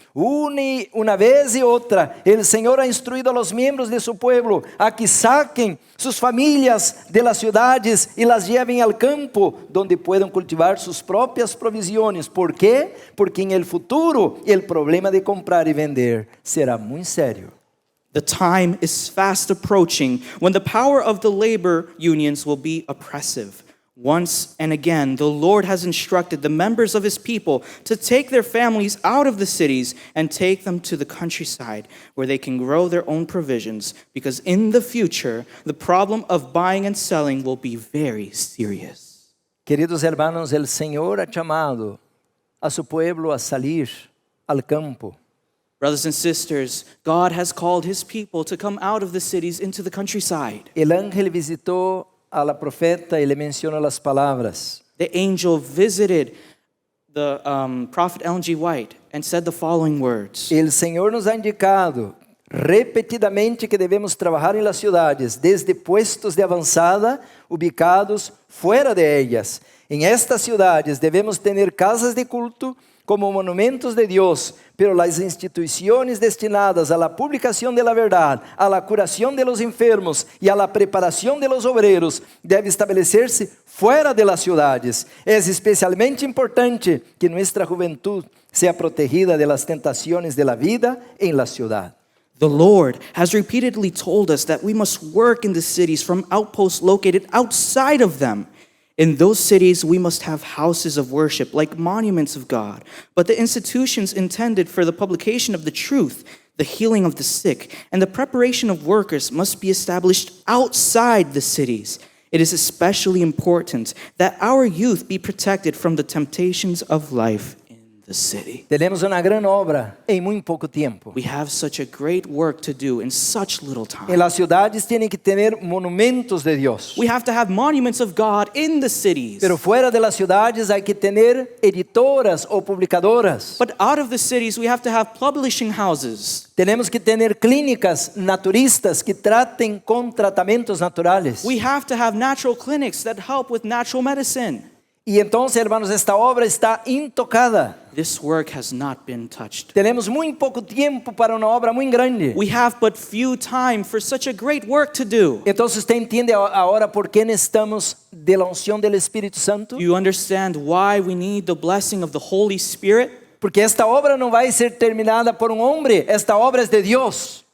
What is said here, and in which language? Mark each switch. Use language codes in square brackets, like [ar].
[es] Una vez y otra, el Señor ha instruido a los miembros de su pueblo a que saquen sus familias de las ciudades y las lleven al campo, donde puedan cultivar sus propias provisiones. ¿Por qué? Porque en el futuro el problema de comprar y vender será muy serio. [en] The time is fast approaching when the power of the labor unions will be oppressive. Once and again, the Lord has instructed the members of His people to take their families out of the cities and take them to the countryside where they can grow their own provisions, because in the future, the problem of buying and selling will be very serious. [es] Queridos hermanos, el Señor ha llamado a su pueblo a salir al campo. [en] Brothers and sisters, God has called his people to come out of the cities into the countryside. [es] El ángel visitó a la profeta y le mencionó las palabras. [en] The angel visited the prophet Ellen G. White and said the following words. [es] El Señor nos ha indicado repetidamente que debemos trabajar en las ciudades, desde puestos de avanzada, ubicados fuera de ellas. En estas ciudades debemos tener casas de culto como monumentos de Dios, pero las instituciones destinadas a la publicación de la verdad, a la curación de los enfermos y a la preparación de los obreros deben establecerse fuera de las ciudades. Es especialmente importante que nuestra juventud sea protegida de las tentaciones de la vida en la ciudad. [en] The Lord has repeatedly told us that we must work in the cities from outposts located outside of them. In those cities, we must have houses of worship like monuments of God. But the institutions intended for the publication of the truth, the healing of the sick, and the preparation of workers must be established outside the cities. It is especially important that our youth be protected from the temptations of life in the city. [es] Tenemos una gran obra en muy poco tiempo. [en] We have such a great work to do in such little [es] En [en] time. [es] las ciudades tienen que tener monumentos de Dios. [en] We have to have monuments of God in the cities. [es] Pero fuera de las ciudades hay que tener editoras o publicadoras. [en] But out of the cities, we have to have publishing houses. [es] Tenemos que tener clínicas naturistas que traten con tratamientos naturales. [en] We have to have natural clinics that help with natural medicine. [es] Y entonces, hermanos, esta obra está intocada. [en] This work has not been touched. [es] Tenemos muy poco tiempo para una obra muy grande. [en] We have but few time for such a great work to do. [es] Entonces, ¿usted entiende ahora por qué necesitamos de la unción del Espíritu Santo? [en] Do you understand why we need the blessing of the Holy Spirit? [es] Porque esta obra no va a ser terminada por un hombre, esta obra es de Dios.